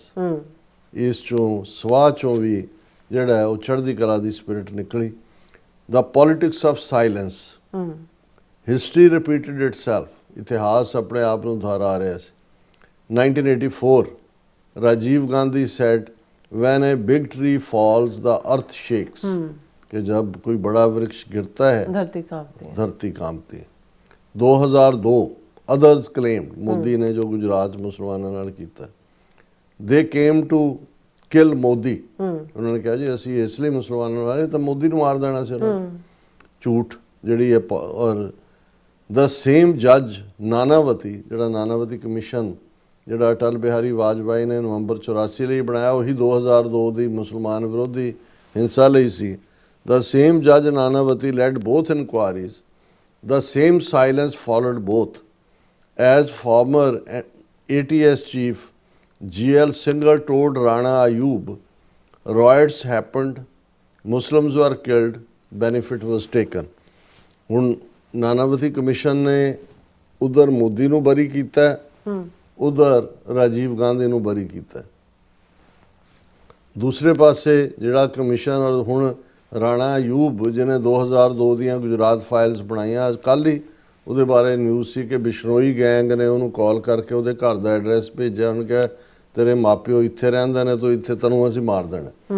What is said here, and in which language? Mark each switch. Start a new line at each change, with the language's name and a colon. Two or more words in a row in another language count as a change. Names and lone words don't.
Punjabi: ਇਸ ਚੋਂ ਸਵਾਹ ਚੋਂ ਵੀ ਜਿਹੜਾ ਉਹ ਚੜ੍ਹਦੀ ਕਲਾ ਦੀ ਸਪਿਰਿਟ ਨਿਕਲੀ।
English: The politics of silence, history repeated itself,
Punjabi: ਇਤਿਹਾਸ ਆਪਣੇ ਆਪ ਨੂੰ ਦੁਹਰਾ ਰਿਹਾ ਸੀ।
English: 1984 ਰਾਜੀਵ ਗਾਂਧੀ said when a big tree falls the earth shakes,
Hindi: कि जब कोई बड़ा वृक्ष गिरता है धरती कांपती है।
Punjabi: 2002
English: others claimed
Punjabi: ਮੋਦੀ ਨੇ ਜੋ ਗੁਜਰਾਤ ਮੁਸਲਮਾਨਾਂ ਨਾਲ ਕੀਤਾ,
English: they came to kill ਮੋਦੀ।
Punjabi: ਉਹਨਾਂ ਨੇ ਕਿਹਾ ਜੀ ਅਸੀਂ ਇਸ ਲਈ ਮੁਸਲਮਾਨਾਂ ਨਾਲ ਤਾਂ ਮੋਦੀ ਨੂੰ ਮਾਰ ਦੇਣਾ ਸੀ ਉਹਨਾਂ ਨੇ। ਝੂਠ ਜਿਹੜੀ ਹੈ। ਔਰ
English: the same judge
Punjabi: ਨਾਨਾਵਤੀ, ਜਿਹੜਾ ਨਾਨਾਵਤੀ ਕਮਿਸ਼ਨ ਜਿਹੜਾ ਅਟਲ ਬਿਹਾਰੀ ਵਾਜਪਾਈ ਨੇ ਨਵੰਬਰ 84 ਲਈ ਬਣਾਇਆ, ਉਹੀ 2002 ਦੀ ਮੁਸਲਮਾਨ ਵਿਰੋਧੀ ਹਿੰਸਾ ਲਈ ਸੀ।
English: The same judge Nanavati led both inquiries. The same silence followed both. As former ATS chief GL Singhal told Rana Ayub, riots happened, Muslims were killed, benefit was taken.
Punjabi: ਹੁਣ ਨਾਨਾਵਤੀ ਕਮਿਸ਼ਨ ਨੇ ਉਧਰ ਮੋਦੀ ਨੂੰ ਬਰੀ ਕੀਤਾ, ਉਧਰ ਰਾਜੀਵ ਗਾਂਧੀ ਨੂੰ ਬਰੀ ਕੀਤਾ। ਦੂਸਰੇ ਪਾਸੇ ਜਿਹੜਾ ਕਮਿਸ਼ਨ ਹੁਣ ਰਾਣਾ ਅਯੂਬ ਜਿਹਨੇ 2002 ਦੀਆਂ ਗੁਜਰਾਤ ਫਾਈਲਸ ਬਣਾਈਆਂ, ਕੱਲ੍ਹ ਹੀ ਉਹਦੇ ਬਾਰੇ ਨਿਊਜ਼ ਸੀ ਕਿ ਬਿਸ਼ਨੋਈ ਗੈਂਗ ਨੇ ਉਹਨੂੰ ਕਾਲ ਕਰਕੇ ਉਹਦੇ ਘਰ ਦਾ ਐਡਰੈਸ ਭੇਜਿਆ, ਉਹਨੂੰ ਕਿਹਾ ਤੇਰੇ ਮਾਪਿਓ ਇੱਥੇ ਰਹਿੰਦੇ ਨੇ, ਤੂੰ ਇੱਥੇ ਤੈਨੂੰ ਅਸੀਂ ਮਾਰ ਦੇਣਾ।